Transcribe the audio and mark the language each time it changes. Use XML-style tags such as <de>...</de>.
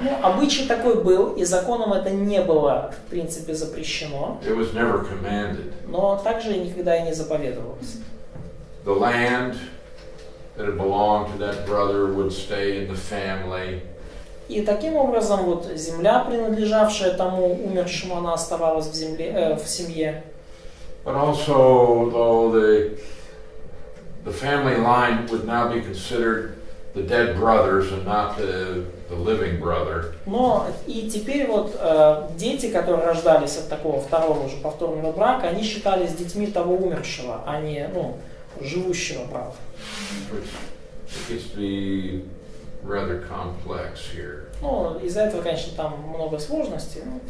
<ru>Ну, обычай такой был, и законом это не было, в принципе, запрещено,</ru> <en>It was never commanded.</en> <ru>но также никогда и не заповедовалось.</ru> <en>The land that had belonged to that brother would stay in the family.</en> <ru>И таким образом вот земля, принадлежавшая тому умершему, она оставалась в земле, в семье.</ru> <en>But also, though, the family line would now be considered the dead brothers and not the living brother.</en> <ru>Но и теперь вот дети, которые рождались от такого второго уже повторного брака, они считались детьми того умершего, а не живущего брата.</ru> <en>Which gets to be rather complex here.</en> <ru>Ну, из-за этого, конечно, там много сложностей.</ru>